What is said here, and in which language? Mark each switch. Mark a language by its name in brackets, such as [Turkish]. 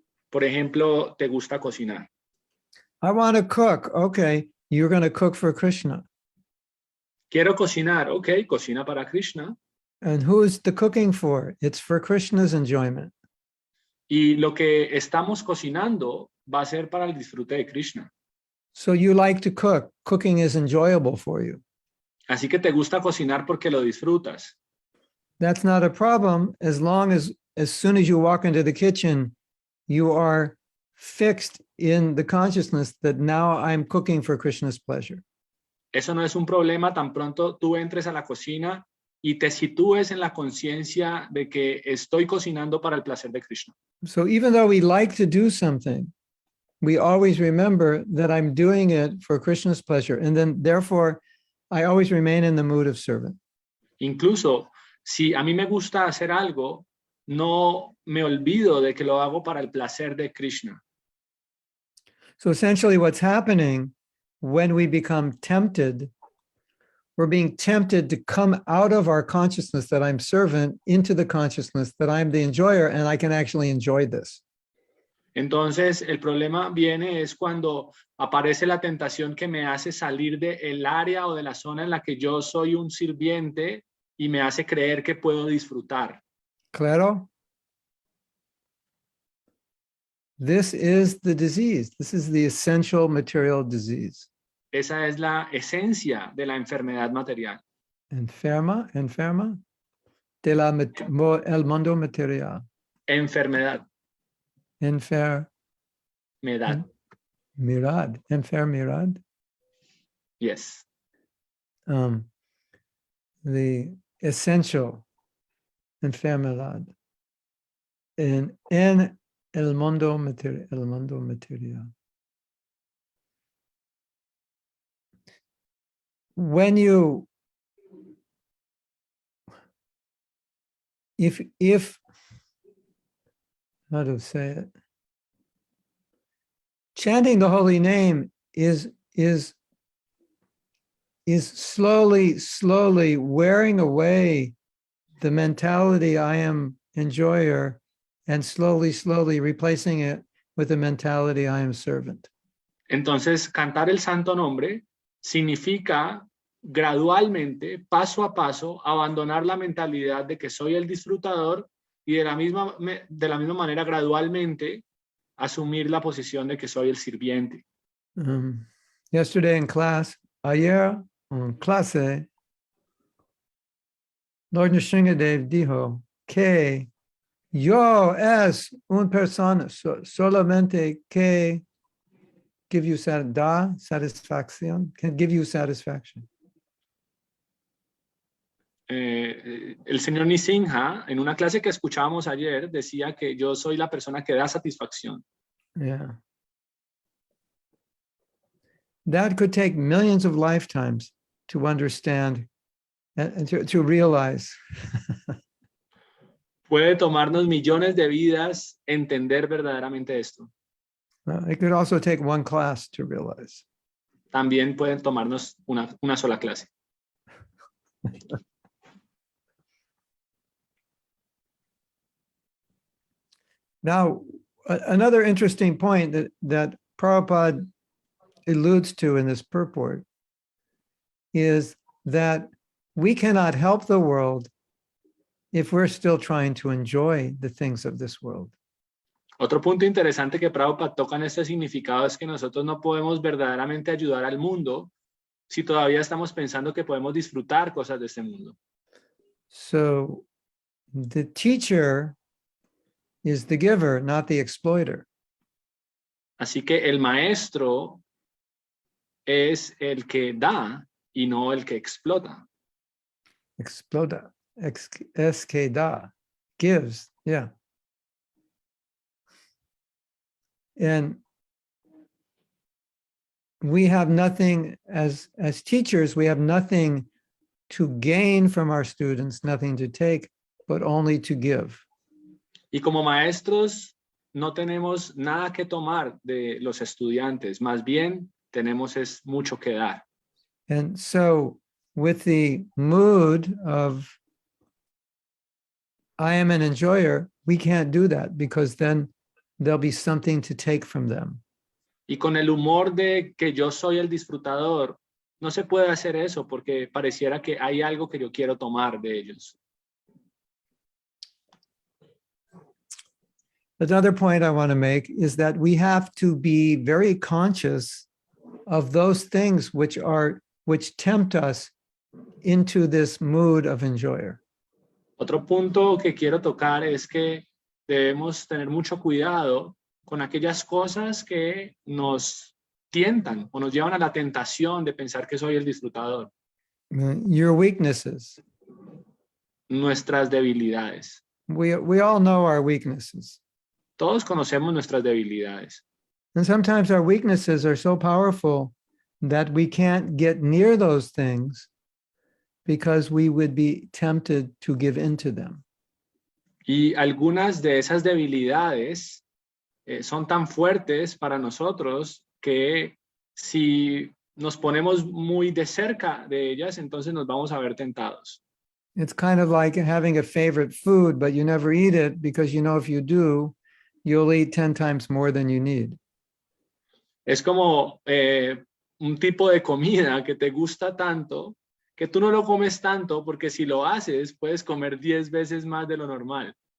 [Spanish] Por ejemplo, te gusta cocinar. [English] I want to cook. Okay, you're going to cook for Krishna. [Spanish] Quiero cocinar, ok, cocina para Krishna. [English] And who's the cooking for? It's for Krishna's enjoyment. [Spanish] Y lo que estamos cocinando va a ser para el disfrute de Krishna. [English] So you like to cook. Cooking is enjoyable for you. [Spanish] Así que te gusta cocinar porque lo disfrutas. [English] That's not a problem as long as soon as you walk into the kitchen, you are fixed in the consciousness that now I'm cooking for Krishna's pleasure. [Spanish] Eso no es un problema tan pronto tú entres a la cocina y te sitúes en la conciencia de que estoy cocinando para el placer de Krishna. [English] So even though we like to do something, we always remember that I'm doing it for Krishna's pleasure. And then therefore, I always remain in the mood of servant. [Spanish] Incluso si a mí me gusta hacer algo, no me olvido de que lo hago para el placer de Krishna. [English] So essentially what's happening when we become tempted, we're being tempted to come out of our consciousness that I'm servant into the consciousness that I'm the enjoyer and I can actually enjoy this. [Spanish] Entonces, el problema viene es cuando aparece la tentación que me hace salir del área o de la zona en la que yo soy un sirviente y me hace creer que puedo disfrutar. Claro? [English] This is the disease. This is the essential material disease. [Spanish] Esa es la esencia de la enfermedad material. Enferma el mundo material. Enfermedad. Enfermidad. Enfermidad. [English] Yes. The essential enfermedad. En [Spanish] El mundo material. El mundo material. [English] When you, if, how to say it? Chanting the holy name is slowly wearing away the mentality I am enjoyer and slowly replacing it with the mentality I am servant. [Spanish] Entonces, cantar el santo nombre significa gradualmente, paso a paso, abandonar la mentalidad de que soy el disfrutador y de la misma manera gradualmente asumir la posición de que soy el sirviente. [English] Yesterday in class, [Spanish] ayer en clase, Lord Nrsingadev dijo que yo es una persona solamente que [English] give you satisfaction, can give you satisfaction. [Spanish] El señor Nrsimha, en una clase que escuchábamos ayer, decía que yo soy la persona que da satisfacción. [English] Yeah. That could take millions of lifetimes to understand and to realize. [Spanish] Puede tomarnos millones de vidas entender verdaderamente esto. [English] It could also take one class to realize. [Spanish] También pueden tomarnos una sola clase. [English] Now, another interesting point that Prabhupada alludes to in this purport is that we cannot help the world if we're still trying to enjoy the things of this world. [Spanish] Otro punto interesante que Prabhupada toca en este significado es que nosotros no podemos verdaderamente ayudar al mundo si todavía estamos pensando que podemos disfrutar cosas de este mundo. [English] So the teacher is the giver, not the exploiter. [Spanish] Así que el maestro es el que da y no el que explota. Explota, es que da, [English] gives, yeah. And we have nothing, as teachers, we have nothing to gain from our students, nothing to take, but only to give. [Spanish] Y como maestros no tenemos nada que tomar de los estudiantes, más bien tenemos es mucho que dar. [English] And so with the mood of I am an enjoyer, we can't do that because then there'll be something to take from them. [Spanish] Y con el humor de que yo soy el disfrutador, no se puede hacer eso porque pareciera que hay algo que yo quiero tomar de ellos. [English] Another point I want to make is that we have to be very conscious of those things which tempt us into this mood of enjoyer. [Spanish] Otro punto que quiero tocar es que debemos tener mucho cuidado con aquellas cosas que nos tientan o nos llevan a la tentación de pensar que soy el disfrutador. [English] Your weaknesses. [Spanish] Nuestras debilidades. [English] We all know our weaknesses. [Spanish] Todos conocemos nuestras debilidades. [English] And sometimes our weaknesses are so powerful that we can't get near those things because we would be tempted to give into them. [Spanish] Y algunas de esas debilidades son tan fuertes para nosotros que si nos ponemos muy de cerca de ellas, entonces nos vamos a ver tentados. [English] It's kind of like having a favorite food, but you never eat it because you know if you do, you'll eat 10 times more than you need. [Spanish] Es como un tipo de comida que te gusta tanto que tú no lo comes tanto porque si lo haces puedes comer 10 veces más de lo normal.